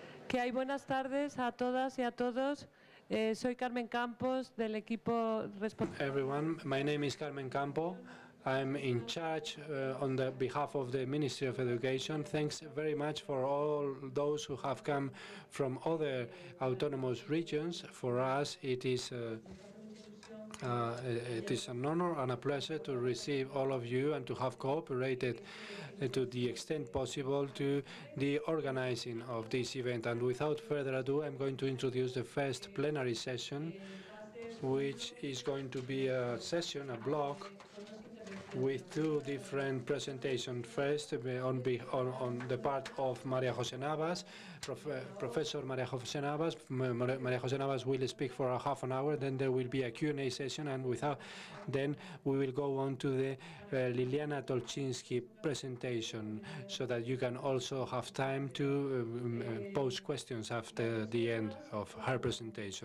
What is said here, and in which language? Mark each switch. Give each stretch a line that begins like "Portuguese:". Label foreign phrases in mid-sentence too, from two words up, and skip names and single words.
Spanish: ¿Qué hay? Buenas tardes a todas y a todos. Soy Carmen Campos del equipo responsable.
English: Everyone, my name is Carmen Campo. I'm in charge on the behalf of the Ministry of Education. Thanks very much for all those who have come from other autonomous regions. For us, it is an honor and a pleasure to receive all of you and to have cooperated to the extent possible to the organizing of this event. And without further ado, I'm going to introduce the first plenary session, which is going to be a session, a block, with two different presentations. First, on the part of María José Navas, Professor María José Navas. María José Navas will speak for a half an hour, then there will be a Q&A session, and then we will go on to the Liliana Tolczynski presentation, so that you can also have time to pose questions after the end of her presentation.